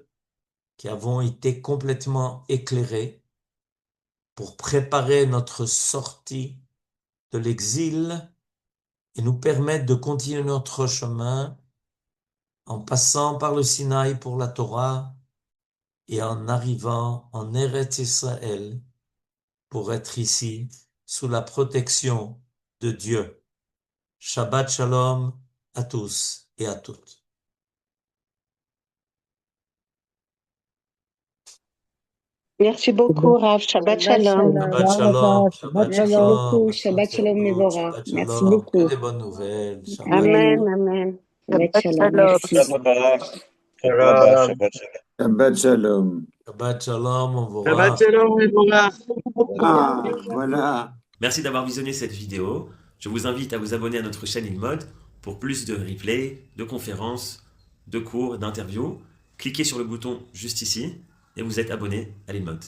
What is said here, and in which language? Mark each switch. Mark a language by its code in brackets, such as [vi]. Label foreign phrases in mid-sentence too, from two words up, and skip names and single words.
[fr] qui avons été complètement éclairés pour préparer notre sortie de l'exil et nous permettre de continuer notre chemin en passant par le Sinaï pour la Torah et en arrivant en Eretz Israël pour être ici sous la protection de Dieu. [he] שבת שלום. [fr] à tous et à toutes. Merci beaucoup, Rav. Shabbat Shabbat Shalom. shalom. Shabbat Baba, shalom, Shabbat Shabbat Merci shalom. shalom beaucoup. à toutes Shabbat et à Shalom, toutes, Mevorach. Shabbat Merci shalom, que beaucoup. des bonnes nouvelles, Shabbat. Amen, Amen. amen. Shabbat Shabbat Shalom. shalom. Merci. Shalom. [he] שבת שלום. שבת שלום, [fr] on vous Shabbat voit. [he] שלום מבורך. [fr] Ah, voilà. Merci d'avoir visionné cette vidéo. Je vous invite à vous abonner à notre chaîne InMode pour plus de replays, de conférences, de cours, d'interviews. Cliquez sur le bouton juste ici et vous êtes abonné à l'InMode.